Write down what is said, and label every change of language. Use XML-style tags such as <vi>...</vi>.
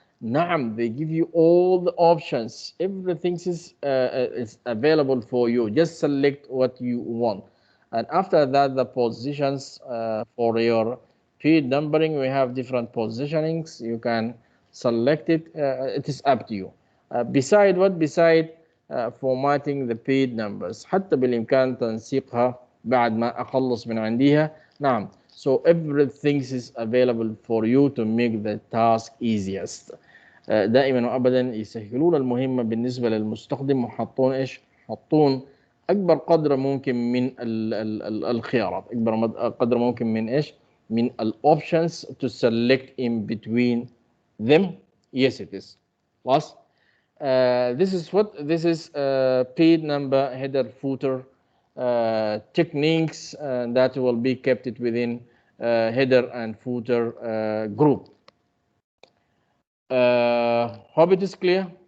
<en>نعم they give you all the options, everything is available for you. Just select what you want, and after that the positions for your page numbering, we have different positionings. You can select it, it is up to you. Beside what? Beside formatting the page numbers.</en> <ar>حتى بالإمكان تنسيقها بعد ما أخلص من عنديها. نعم.</ar> <en>So everything is available for you to make the task easiest.</en> <ar>دائما وأبدا يسهلون المهمة بالنسبة للمستخدم، وحطون إيش؟ حطون أكبر قدر ممكن من الخيارات، أكبر قدر ممكن من إيش؟ من</ar> <en>options to select in between them. Yes, it is. Last. This is page number, header, footer techniques that will be kept it within header and footer group. Hope it is clear.</en>